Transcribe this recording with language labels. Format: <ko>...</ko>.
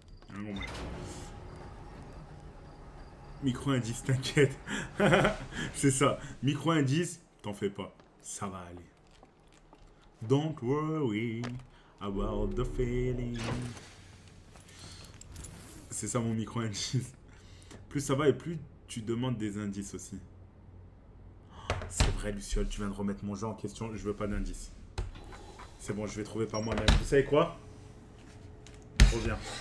<fr>Ah bon, ouais. Micro-indice, t'inquiète. C'est ça. Micro-indice, t'en fais pas. Ça va aller.</fr> <en>Don't worry about the feeling.</en> <fr>C'est ça mon micro-indice. Plus ça va et plus tu demandes des indices aussi. C'est vrai, Luciole, tu viens de remettre mon jeu en question. Je veux pas d'indices. C'est bon, je vais trouver par moi-même. Vous savez quoi? Je reviens.</fr>